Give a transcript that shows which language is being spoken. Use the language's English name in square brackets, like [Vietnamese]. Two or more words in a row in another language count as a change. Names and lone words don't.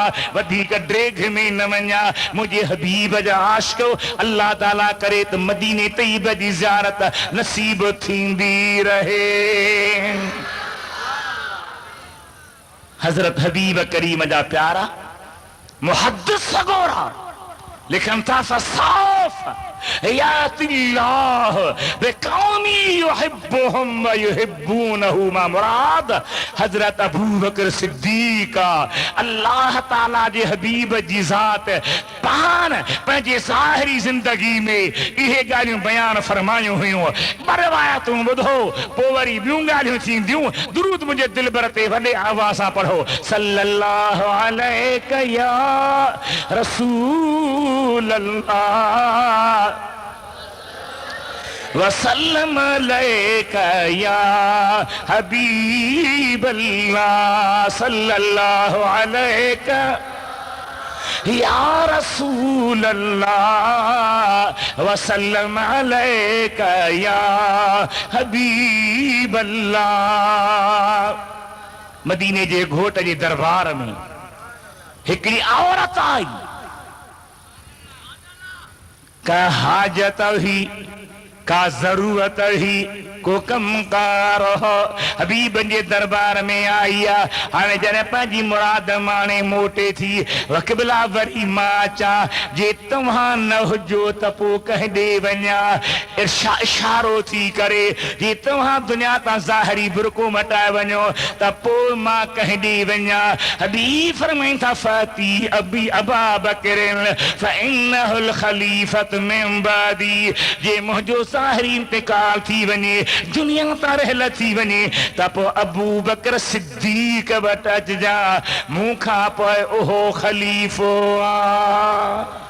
[Sindhi] वधीक ड्रेग में न वञा, मुझे हबीब जा आशिको। अल्लाह ताला करे त मदीने तैयब जी ज़ियारत नसीब थींदी रहे। हजरत हबीब करीम जा प्यारा मुहद्दिस सगोरा लिखन था साफ, [Arabic] يأتي الله بقوم يحبهم ويحبونه [Sindhi] मा मुराद। हजरत अबू बकर सिद्दीक अल्लाह ताला जे हबीब जी ज़ात पान पंहिंजे ज़ाहिरी ज़िंदगी में इहे ॻाल्हियूं बयान फरमायूं हुयूं। रवायतूं ॿुधो, पोइ वरी ॿियूं ॻाल्हियूं थींदियूं। दुरूद मुंहिंजे दिलबर ते वॾे आवाज़ सां पढ़ो, [Arabic] صلى الله عليك يا رسول الله وسلم عليك يا حبيب الله، صلى الله عليك يا رسول الله وسلم عليك يا حبيب الله. [Sindhi] मदीने जे घोट जे दरबार में हिकिड़ी औरत आई, का हाजत हुई, का जरूरत ही को कम कार हबीब जे दरबार में आई हाणे जॾहिं पंहिंजी मुराद माणे मोटे थी वक़िबला वरी मां चा जे तव्हां न हुजो त पोइ कंहिं ॾे वञा इशारो थी करे जे तव्हां दुनिया तां ज़ाहिरी बुरको मटाए वञो त पोइ मां कंहिं ॾे वञा हबीब फरमाइनि था [Arabic] فأتي أبي أبا بكر فإنه الخليفة من بعدي [Sindhi] जे मुंहिंजो ज़ाहिरी इंतकाल थी वञे दुनिया तां रहल थी वञे त पोइ अबू बकर सिद्दीक वटि अचिजा मूं खां पोइ उहो खलीफ़ो आहे।